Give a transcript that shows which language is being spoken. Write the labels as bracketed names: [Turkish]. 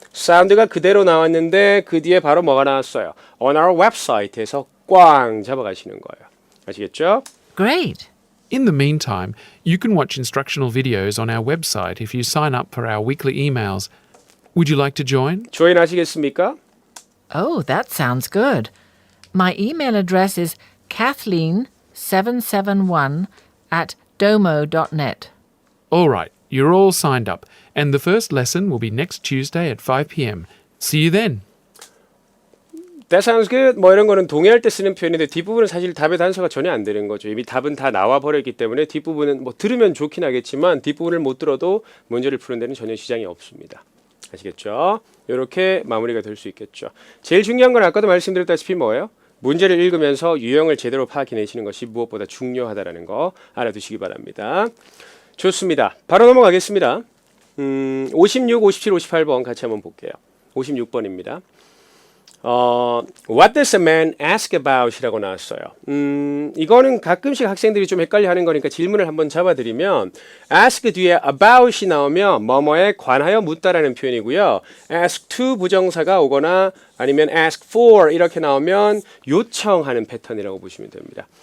[Korean] 사운드가 그대로 나왔는데 그 뒤에 바로 뭐가 나왔어요? [English] On our website [Korean] 에서 꽝 잡아가시는 거예요. 아시겠죠? [English] Great. In the meantime, you can watch instructional videos on our website if you sign up for our weekly emails. Would you like to join? [Korean] 조인 하시겠습니까? [English] Oh, that sounds good. My email address is kathleen771 at domo.net. All right, you're all signed up, and the first lesson will be next Tuesday at 5 p.m. See you then. That sounds good. [Korean] 뭐 이런 거는 동의할 때 쓰는 표현인데 뒷부분은 사실 답의 단서가 전혀 안 되는 거죠. 이미 답은 다 나와 버렸기 때문에 뒷부분은 뭐 들으면 좋긴 하겠지만 뒷부분을 못 들어도 문제를 푸는 데는 전혀 지장이 없습니다. 아시겠죠? 이렇게 마무리가 될 수 있겠죠. 제일 중요한 건 아까도 말씀드렸다시피 뭐예요? 문제를 읽으면서 유형을 제대로 파악해내시는 것이 무엇보다 중요하다는 거 알아두시기 바랍니다. 좋습니다. 바로 넘어가겠습니다. 56, 57, 58번 같이 한번 볼게요. 56번입니다. [English] What does a man ask about? [Korean] 이라고 나왔어요. 이거는 가끔씩 학생들이 좀 헷갈려하는 거니까 질문을 한번 잡아드리면 ask 뒤에 about이 나오면 뭐뭐에 관하여 묻다라는 표현이고요. ask to 부정사가 오거나 아니면 ask for 이렇게 나오면 요청하는 패턴이라고 보시면 됩니다.